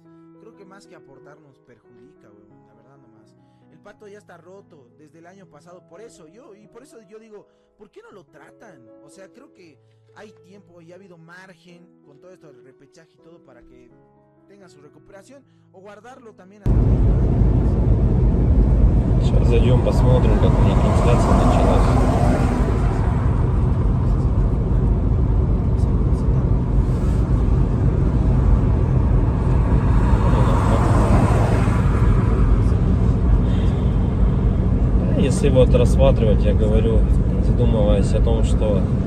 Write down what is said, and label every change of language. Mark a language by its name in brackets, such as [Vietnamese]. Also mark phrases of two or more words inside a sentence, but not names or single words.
[Spanish] Creo que más que aportarnos perjudica, weón, la verdad nomás. El Pato ya está roto desde el año pasado, por eso yo digo, ¿por qué no lo tratan? O sea, creo que hay tiempo y ha habido margen con todo esto del repechaje y todo para que tenga su recuperación o guardarlo también a... [Russian] Сейчас зайдем, посмотрим, как у них трансляция началась. Если вот рассматривать, я говорю, задумываясь о том, что